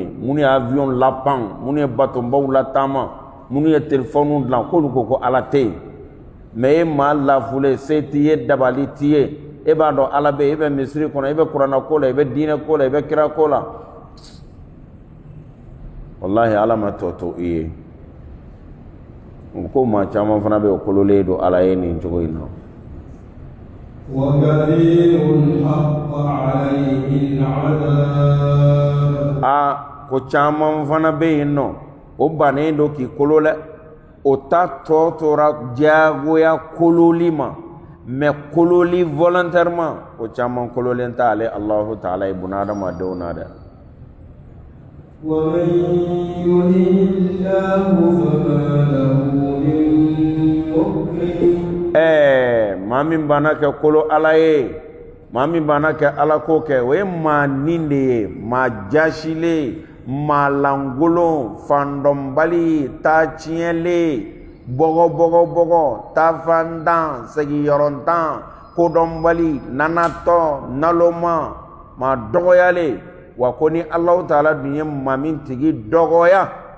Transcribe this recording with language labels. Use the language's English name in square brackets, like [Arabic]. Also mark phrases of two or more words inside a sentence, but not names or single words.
[Bambara] minnu ye avion lapan minnu ye batonbaw lataama minnu ye telefɔniw dilan k'olu ko ko Ala tɛ yen mais e maa lafule se t'i ye dabali t'i ye e b'a dɔn Ala bɛ yen e bɛ misiri kɔnɔ e bɛ kuranna ko la i bɛ diinɛ ko la i bɛ kira ko la wallahi Ala ma tɔ to i ye ko maa caman fana bɛ o kololen don Ala ye nin cogo in na [Arabic] وكثير حق عليه العذاب [Bambara] ko caman fana bɛ yen nɔ o bannen don k'i kolo dɛ o ta tɔ tora diyagoya kololi ma mais kololi volontairement o caman kololen tɛ ale [Arabic] الله تعالى [Bambara] ye bunadamadenw na dɛ [Arabic] ومن يهن الله فما له من مكرم [Bambara] maa min banna kɛ kolo Ala ye maa min banna kɛ Ala ko kɛ o ye maa nin de ye maa jasilen maa langolon fandɔnbali taa tiɲɛlen bɔgɔ taafantan segiyɔrɔntan kodɔnbali nanatɔ naloma maa dɔgɔyalen wa ko ni [Arabic] الله تعالى [Bambara] dun ye maa min tigi dɔgɔya